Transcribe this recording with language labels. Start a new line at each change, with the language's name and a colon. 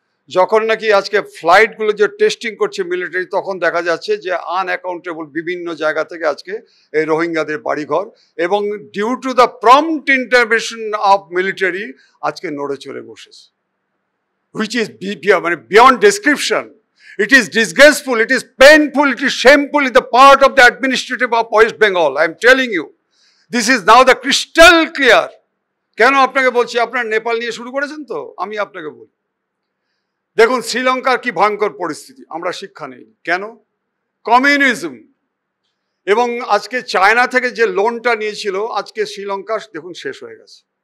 Bangla: যখন নাকি আজকে ফ্লাইটগুলো যে টেস্টিং করছে মিলিটারি, তখন দেখা যাচ্ছে যে আনঅ্যাকাউন্টেবল বিভিন্ন জায়গা থেকে আজকে এই রোহিঙ্গাদের বাড়িঘর, এবং
English: due to the prompt intervention of military
Bangla: আজকে নড়ে চড়ে বসেছে,
English: which is
Bangla: মানে
English: Beyond description. It is disgraceful, it is painful, it is shameful in the part of the administrative of West Bengal. I am telling you, this is now the crystal clear.
Bangla: কেন আপনাকে বলছি? আপনার নেপাল নিয়ে শুরু করেছেন তো, আমি আপনাকে বলি, দেখুন শ্রীলঙ্কার কি ভয়ঙ্কর পরিস্থিতি, আমরা শিক্ষা নেই কেন? কমিউনিজম। এবং আজকে চায়না থেকে যে লোনটা নিয়েছিল, আজকে শ্রীলঙ্কা দেখুন শেষ হয়ে গেছে।